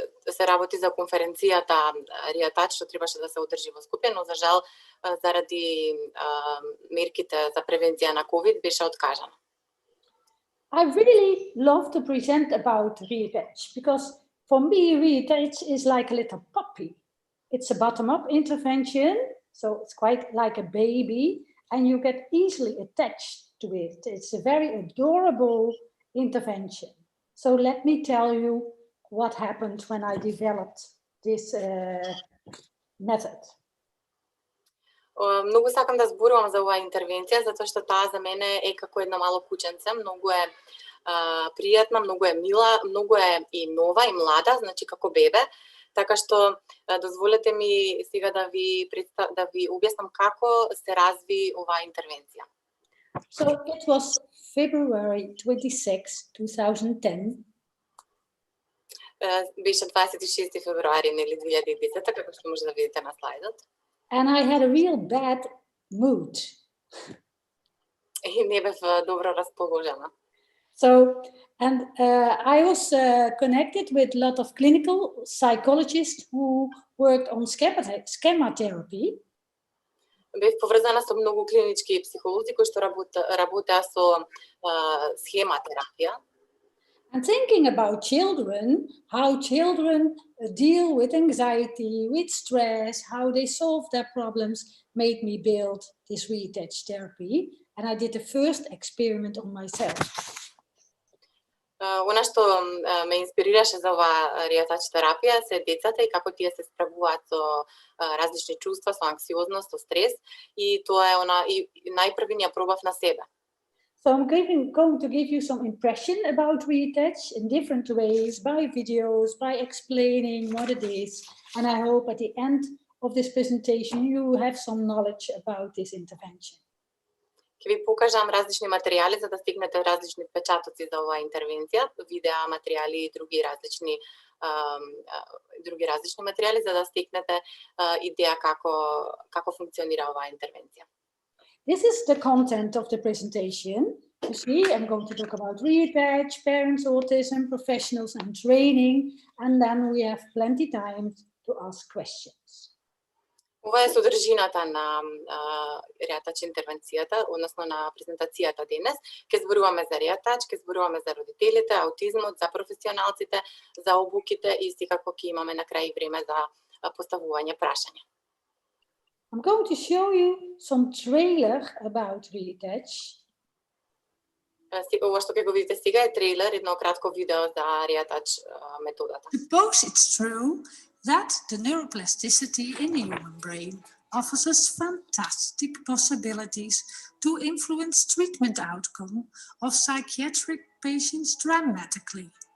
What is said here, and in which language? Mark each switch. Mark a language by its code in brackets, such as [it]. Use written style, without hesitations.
[mk] Се работи за конференцијата Риатач што требаше да се одржи во Скопје, но за жал заради мерките за превенција на COVID беше откажано. [en] I really love to present about Riatach, because for me Riatach is like a little puppy. It's a bottom-up intervention, so it's quite like a baby, and you get easily attached to it. It's a very adorable intervention. So let me tell you what happened when I developed this method. [mk] Многу сакам да зборувам за оваа интервенција, затоа што таа за мене е како едно мало кученце, многу е пријатна, многу е мила, многу е и нова и млада, значи како бебе. Така што дозволете ми сега да ви објаснам како се разви оваа интервенција. [en] So it was February 26, 2010. [mk] Беше 26 февруари, нели 2010, како што може да видите на слайдот. [en] And I had a real bad mood. [mk] И не бев добро расположена. [en] So, and I was connected with a lot of clinical psychologists who worked on schema therapy. [mk] Бев поврзана со многу клинички психолози кои што работеа со схема терапија. [en] And thinking about children, how children deal with anxiety, with stress, how they solve their problems, made me build this Riatach therapy. And I did the first experiment on myself. [mk] Она што ме инспирираше за оваа Риатач терапија се децата и како тие се справуваат со различни чувства, со анксиозност, со стрес, и тоа е и најпрви ја пробав на себе. [en] So I'm going to give you some impression about Riatach in different ways, by videos, by explaining what it is. And I hope at the end of this presentation you have some knowledge about this intervention. [mk] Ќе ви покажам различни материјали за да стигнете различни впечатоци за оваа интервенција, видеа, материјали и други различни материјали за да стигнете идеја како функционира оваа интервенција. [en] This is the content of the presentation. You see, I'm going to talk about Riatach, parents, autism, professionals and training, and then we have plenty time to ask questions. [mk] Ова е содржината на Риатач интервенцијата, односно на презентацијата денес. Ке зборуваме за Риатач, ке зборуваме за родителите, аутизмот, за професионалците, за обуките и секако ќе имаме на крај време за поставување прашања. [en] I'm going to show you some trailer about Риатач. [mk] Ова што ќе го видите сега е трейлер, едно кратко видео за Риатач методата. [en] Suppose it's true that the neuroplasticity in the human brain offers us fantastic possibilities to influence treatment outcome of psychiatric patients dramatically.